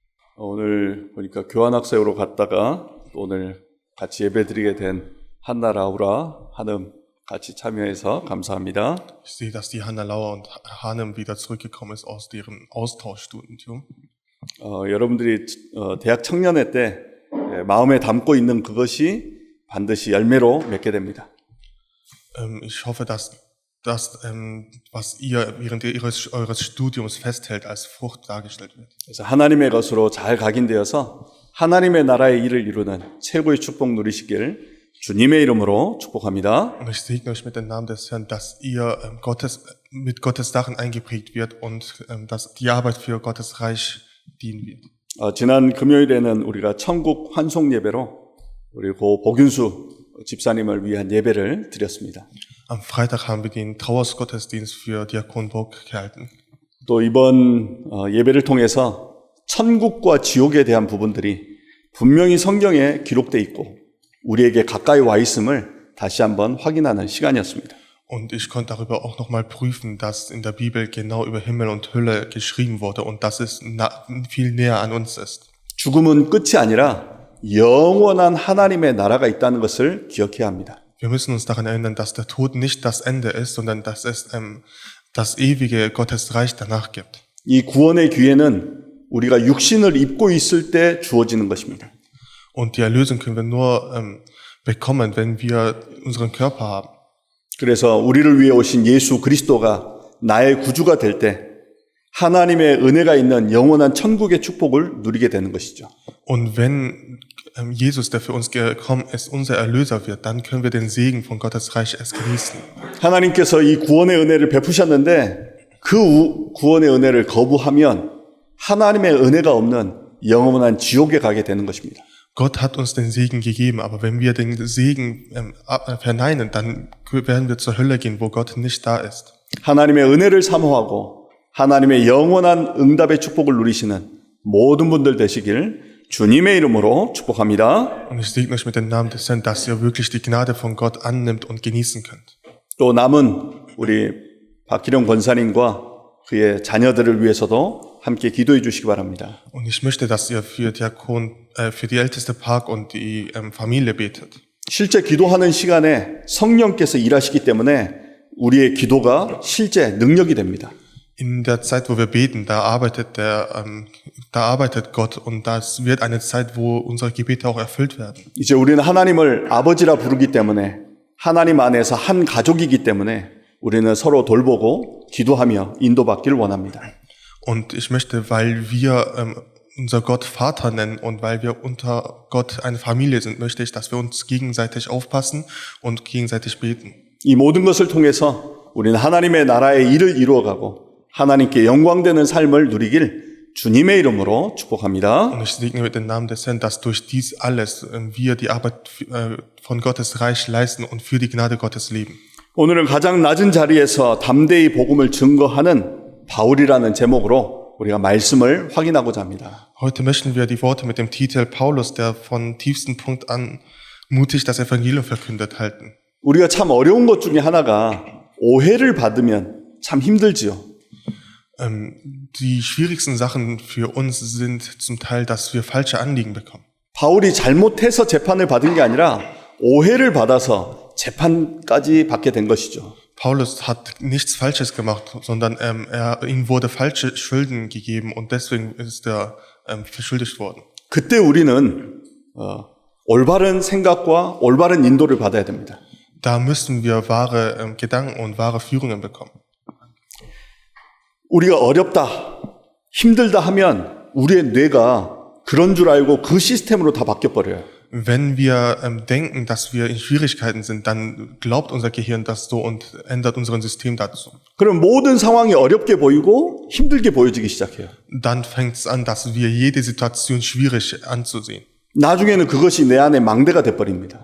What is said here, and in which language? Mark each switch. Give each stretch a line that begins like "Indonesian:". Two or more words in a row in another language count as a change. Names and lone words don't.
Korean: 오늘 보니까 교환학생으로 갔다가 오늘 같이 예배드리게 된 한나 라우라 한음 같이 참여해서 감사합니다.
German: Ich sehe, dass die Hanna Lauer und Hanem wieder zurückgekommen ist aus deren Austauschstudium.
Korean: 여러분들이 대학 청년회 때 마음에 담고 있는 그것이 반드시 열매로 맺게 됩니다.
German: Ich hoffe, dass das, was ihr während eures Studiums festhält, als Frucht dargestellt wird.
Korean: 그래서 하나님의 것으로 잘 각인되어서 하나님의 나라의 일을 이루는 최고의 축복 누리시길 주님의 이름으로 축복합니다.
German: Und ich segne euch mit dem Namen des Herrn, dass ihr mit Gottes Sachen eingeprägt wird und dass die Arbeit für Gottes Reich dienen wird.
Korean: 지난 금요일에는 우리가 천국 환송 예배로 우리 고 복윤수 집사님을 위한 예배를 드렸습니다.
German: Am Freitag haben wir den Trauersgottesdienst für Diakon Burg gehalten.
Korean: 또 이번 예배를 통해서 천국과 지옥에 대한 부분들이 분명히 성경에 기록되어 있고 우리에게 가까이 와 있음을 다시 한번 확인하는 시간이었습니다.
German: Und ich konnte darüber auch nochmal prüfen, dass in der Bibel genau über Himmel und Hölle geschrieben wurde und dass es viel näher an uns ist.
Korean: 죽음은 끝이 아니라 영원한 하나님의 나라가 있다는 것을 기억해야 합니다.
German: Wir müssen uns daran erinnern, dass der Tod nicht das Ende ist, sondern dass es das ewige Gottes Reich danach gibt.
Korean: 이 구원의 기회는 우리가 육신을 입고 있을 때 주어지는 것입니다.
German: Und die Erlösung können wir nur bekommen, wenn wir unseren Körper haben.
Korean: 그래서 우리를 위해 오신 예수 그리스도가 나의 구주가 될 때 하나님의 은혜가 있는 영원한 천국의 축복을 누리게 되는 것이죠.
German: Und wenn Jesus, der für uns gekommen ist, unser Erlöser wird, dann können wir den Segen von Gottes Reich erst genießen.
Korean: 하나님께서 이 구원의 은혜를 베푸셨는데 그 구원의 은혜를 거부하면 하나님의 은혜가 없는 영원한 지옥에 가게 되는 것입니다.
German: Gott hat uns den Segen gegeben, aber wenn wir den Segen verneinen, dann werden wir zur Hölle gehen, wo Gott nicht da ist.
Korean: 하나님의 은혜를 사모하고 하나님의 영원한 응답의 축복을 누리시는 모든 분들 되시길 주님의 이름으로 축복합니다.
German: Und ich segne euch mit dem Namen des Herrn, dass ihr wirklich die Gnade von Gott annimmt und genießen könnt.
Korean: 또 남은 우리 박기령 권사님과 그의 자녀들을 위해서도 함께 기도해 주시기 바랍니다.
German: Und ich möchte, dass ihr für die älteste Park und die Familie betet.
Korean: 실제 기도하는 시간에 성령께서 일하시기 때문에 우리의 기도가 실제 능력이 됩니다.
German: In der Zeit, wo wir beten, da arbeitet Gott und das wird eine Zeit, wo unsere Gebete auch erfüllt werden.
Korean: 이제 우리는 하나님을 아버지라 부르기 때문에 하나님 안에서 한 가족이기 때문에 우리는 서로 돌보고 기도하며 인도받기를 원합니다.
German: Und ich möchte, weil wir unser Gott Vater nennen und weil wir unter Gott eine Familie sind, möchte ich, dass wir uns gegenseitig aufpassen und gegenseitig beten.
Korean: 이 모든 것을 통해서 우리는 하나님의 나라의 일을 이루어가고 하나님께 영광되는 삶을 누리길 주님의 이름으로 축복합니다.
German: Und ich segne mit dem Namen des Herrn, dass durch dies alles wir die Arbeit von Gottes Reich leisten und für die Gnade Gottes leben.
Korean: 오늘은 가장 낮은 자리에서 담대히 복음을 증거하는 바울이라는 제목으로 우리가 말씀을 확인하고자 합니다.
German: Heute möchten wir die Worte mit dem Titel Paulus, der von tiefsten Punkt an mutig das Evangelium verkündet, halten.
Korean: 우리가 참 어려운 것 중에 하나가 오해를 받으면 참 힘들지요.
German: Die schwierigsten Sachen für uns sind zum Teil, dass wir falsche Anliegen bekommen.
Korean: 바울이 잘못해서 재판을 받은 게 아니라 오해를 받아서 재판까지 받게 된 것이죠.
German: Paulus hat nichts Falsches gemacht, sondern ihm wurde falsche Schulden gegeben und deswegen ist er verschuldigt worden.
Korean: 그때 우리는 올바른 생각과 올바른 인도를 받아야 됩니다.
German: Da müssen wir wahre Gedanken und wahre Führungen bekommen.
Korean: 우리가 어렵다, 힘들다 하면 우리의 뇌가 그런 줄 알고 그 시스템으로 다 바뀌어버려요.
German: Wenn wir denken, dass wir in Schwierigkeiten sind, dann glaubt unser Gehirn das so und ändert unser System dazu.
Korean: 그럼 모든 상황이 어렵게 보이고 힘들게 보여지기 시작해요.
German: Dann fängt es an, dass wir jede Situation schwierig anzusehen.
Korean: 나중에는 그것이 내 안에 망대가 돼버립니다.